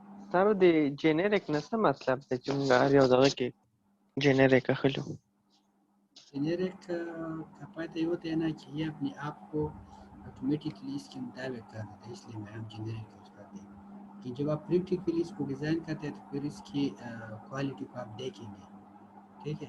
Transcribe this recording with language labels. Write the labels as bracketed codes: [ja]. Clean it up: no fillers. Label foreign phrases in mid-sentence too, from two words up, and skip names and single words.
[ps] سر د جنریک نه څه مطلب دی چې موږ هر یو دغه کې جنریک اخلو؟ [ur] جنرک کا فائدہ یہ ہوتا ہے نا کہ یہ اپنے آپ کو آٹومیٹکلی اس کے مطابق کر دیتا ہے، اس لیے میں ہم جنرک یوز کرتے ہیں کہ جب آپ پریکٹیکلی اس کو ڈیزائن کرتے ہیں تو پھر اس کی کوالٹی کو آپ دیکھیں گے، ٹھیک ہے.